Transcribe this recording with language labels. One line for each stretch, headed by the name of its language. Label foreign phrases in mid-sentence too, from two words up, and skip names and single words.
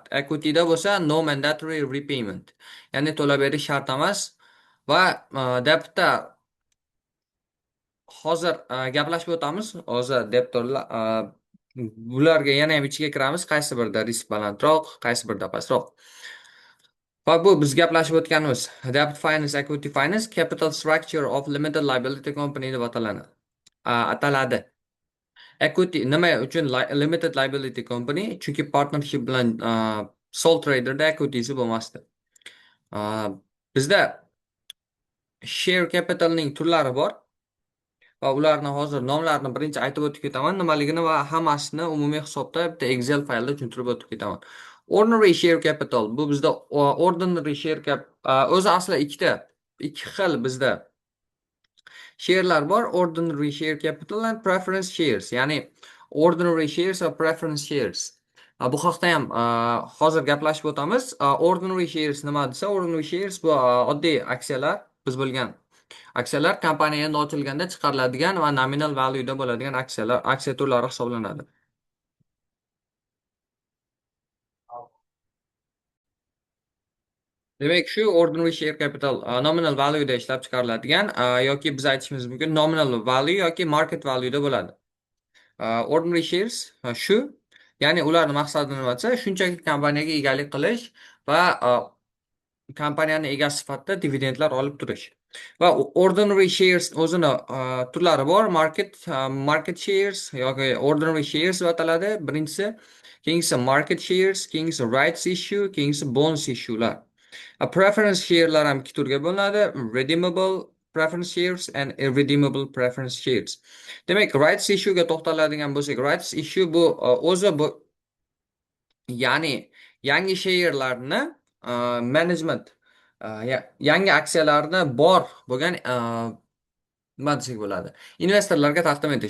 Uzbek: Equityda bo'lsa
English: no mandatory repayment,
Uzbek: ya'ni to'lab berish shart emas. Va debtda hozir gaplashib o'tamiz. Hozir debtorlar bularga yana ham ichiga kiramiz. Qaysi birida risk balandroq, qaysi birida pastroq. Va bu biz gaplashib o'tganimiz
English: debt finance, equity finance, capital structure of limited liability company
Uzbek: deb ataladi. Equity nima uchun
English: limited liability company?
Uzbek: Chunki partnership bilan
English: sole traderda
Uzbek: equitysi bo'lmasdi. Bizda
English: share capitalning
Uzbek: turlari bor va ularni hozir nomlarini birinchi aytib o'tib ketaman nimaligini va hammasini umumiy hisobda bitta Excel faylda tushuntirib o'tib ketaman.
English: Ordinary share capital
Uzbek: bu bizda
English: ordinary share cap
Uzbek: o'zi aslida ikki xil bizda share'lar bor:
English: ordinary share capital and preference shares, ya'ni ordinary shares va preference shares.
Uzbek: Bu haqda ham hozir gaplashib o'tamiz.
English: Ordinary shares
Uzbek: nima desa,
English: ordinary shares
Uzbek: bu oddiy aksiyalar, biz bilgan aksiyalar kompaniya endi ochilganda chiqariladigan va
English: nominal value'da
Uzbek: bo'ladigan aksiya turlari hisoblanadi. Demak, shu
English: ordinary share capital nominal value'da
Uzbek: ishlab chiqariladigan yoki biz aytishimiz mumkin
English: nominal value
Uzbek: yoki
English: market value'da
Uzbek: bo'ladi.
English: Ordinary shares
Uzbek: shu, ya'ni ularning maqsadi nima desa, shunchaki kompaniyaga egalik qilish va kompaniyani egasi sifatida dividendlar olib turish. Va
English: ordinary shares
Uzbek: o'zini turlari bor:
English: market shares
Uzbek: yoki
English: ordinary shares
Uzbek: deb ataladi birinchisi, keyingisi
English: market shares,
Uzbek: keyingisi
English: rights issue,
Uzbek: keyingisi
English: bonus issue'lar. Preference share'lar
Uzbek: ham ikki turga bo'linadi:
English: redeemable preference shares and irredeemable preference shares.
Uzbek: Demak,
English: rights issue'ga
Uzbek: to'xtaladigan bo'lsak,
English: rights issue
Uzbek: bu o'zi bu, ya'ni yangi share'larni management, yangi aksiyalarni bor bo'lgan nima desak bo'ladi, investorlarga taqdim etish.